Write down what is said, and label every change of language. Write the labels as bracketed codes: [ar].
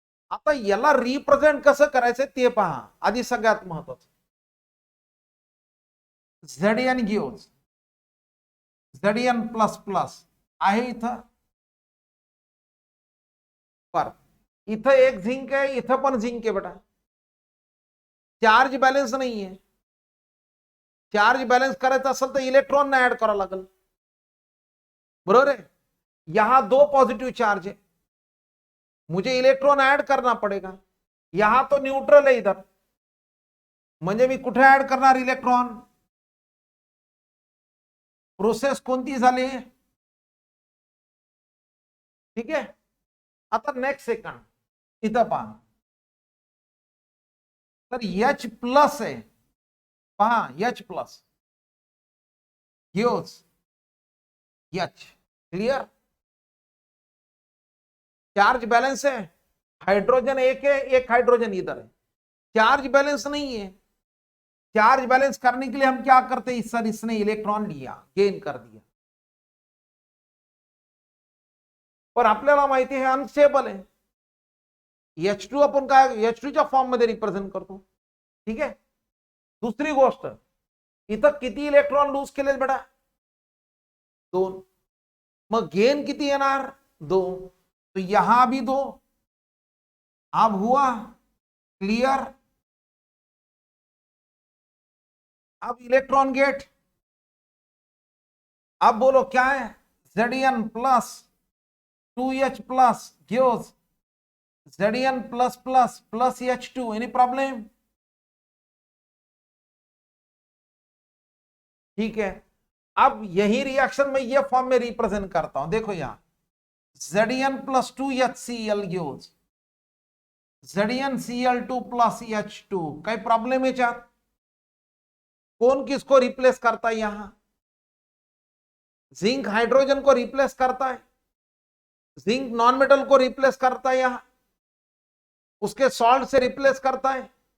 [mr] आता याला रिप्रेझेंट कसं करायचं ते पहा. आधी सगळ्यात महत्वाचं, Zn गिव्स Zn++ आहे इथं. पर इथं एक झिंक आहे, इथं पण झिंक आहे बेटा. चार्ज बॅलन्स नाही आहे. चार्ज बॅलन्स करायचा असेल तर इलेक्ट्रॉन ऍड करावं लागेल, बरोबर है. [hi] यहां 2 पॉजिटिव चार्ज है, मुझे इलेक्ट्रॉन ऐड करना पड़ेगा. यहां तो न्यूट्रल है इधर, [mr] म्हणजे मी कुठे ऍड करणार इलेक्ट्रॉन? प्रोसेस कोणती झाली? ठीक आहे, आता नेक्स्ट सेकंड इथं पहा, तर H+ आहे, पहा H+ gives H. Clear? [hi] Charge balance है, हाइड्रोजन एक है, एक हाइड्रोजन इधर है, चार्ज बैलेंस नहीं है. चार्ज बैलेंस करने के लिए हम क्या करते हैं? सर इसने इलेक्ट्रॉन लिया, गेन कर दिया, पर [mr] आपल्याला माहिती [hi] है अनस्टेबल है. [mr] H2 आपण काय H2 च्या फॉर्म मध्ये रिप्रेझेंट करतो. ठीक आहे, दुसरी गोष्ट, इथं किती इलेक्ट्रॉन लूज केले बेटा? 2. मग गेन किती येणार? 2. [hi] तो यहां भी 2. अब हुआ क्लियर? अब इलेक्ट्रॉन गेट, अब बोलो क्या है, Zn plus 2H plus gives Zn plus plus plus H2, any problem? ठीक है, अब यही रिएक्शन में ये फॉर्म में रिप्रेजेंट करता हूं, देखो यहां Zn plus 2HCl gives ZnCl2 plus H2, कोई प्रॉब्लम है क्या? कौन किसको रिप्लेस करता है यहां? जिंक हाइड्रोजन को रिप्लेस करता है, जिंक नॉन मेटल को रिप्लेस करता है, यहां उसके सॉल्ट से रिप्लेस करता है।